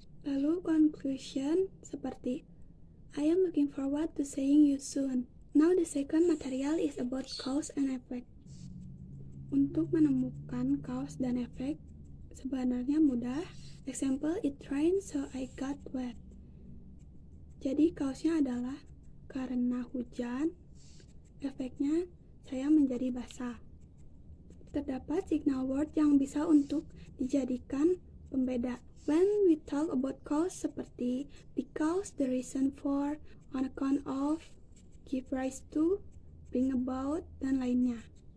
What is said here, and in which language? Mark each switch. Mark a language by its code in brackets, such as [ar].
[id] Lalu conclusion seperti [en] I am looking forward to seeing you soon. Now the second material is about cause and effect. [id] Untuk menemukan cause dan efek sebenarnya mudah. [en] Example, it rained so I got wet. [id] Jadi cause-nya adalah karena hujan, efeknya saya menjadi basah. Terdapat signal word yang bisa untuk dijadikan pembeda. [en] When we talk about cause [id] seperti [en] because, the reason for, on account of, give rise to, bring about, [id] dan lainnya.